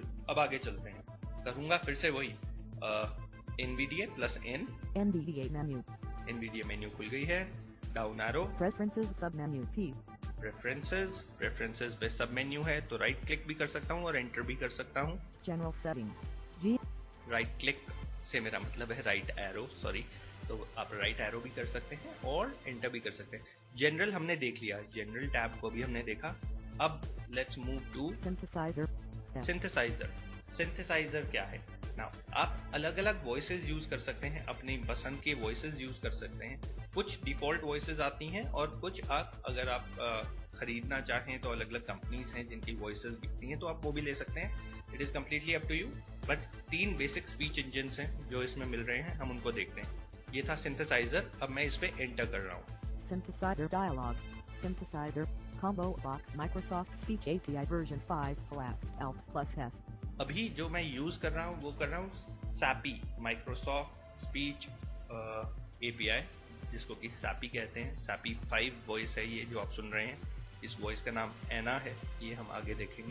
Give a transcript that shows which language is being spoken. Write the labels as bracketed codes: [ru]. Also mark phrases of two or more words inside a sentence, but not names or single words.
[hi] अब आगे चलते हैं, करूंगा फिर से वही NVIDIA प्लस N। [en] NVDA menu. [hi] NVIDIA मेन्यू खुल गई है। [en] down arrow, Preferences submenu P. [hi] प्रेफरेंसेस पे [en] sub menu [hi] है, तो [en] right click [hi] भी कर सकता हूँ और एंटर भी कर सकता हूँ। [en] General settings. G. right click [hi] से मेरा मतलब है [en] right arrow, [hi] सॉरी। तो आप [en] right arrow [hi] भी कर सकते हैं और एंटर भी कर सकते हैं। जनरल हमने देख लिया, [en] general tab [hi] को भी हमने देखा। [en] अब let's move to Synthesizer. S. [hi] सिंथेसाइजर। सिंथेसाइजर क्या है? नाउ आप अलग अलग [en] voices use [hi] कर सकते हैं, अपनी पसंद के [en] voices use [hi] कर सकते हैं। कुछ [en] default voices [hi] आती हैं और कुछ आप अगर आप खरीदना चाहें तो अलग अलग कंपनीज हैं जिनकी वॉइसेस बिकती हैं, तो आप वो भी ले सकते हैं। [en] it is completely up to you. but 3 basic speech engines [hi] हैं जो इसमें मिल रहे हैं, हम उनको देखते हैं। ये था सिंथेसाइजर। अब मैं इस पे एंटर कर रहा हूँ। [en] Synthesizer dialog. Synthesizer. Combo box Microsoft Speech API version 5 collapsed Alt plus S. [hi] अभी जो मैं यूज कर रहा हूँ वो कर रहा हूँ SAPI, माइक्रोसॉफ्ट स्पीच API, जिसको कि SAPI कहते हैं। SAPI 5 वॉइस है ये जो आप सुन रहे हैं। इस वॉइस का नाम एना है, ये हम आगे देखेंगे।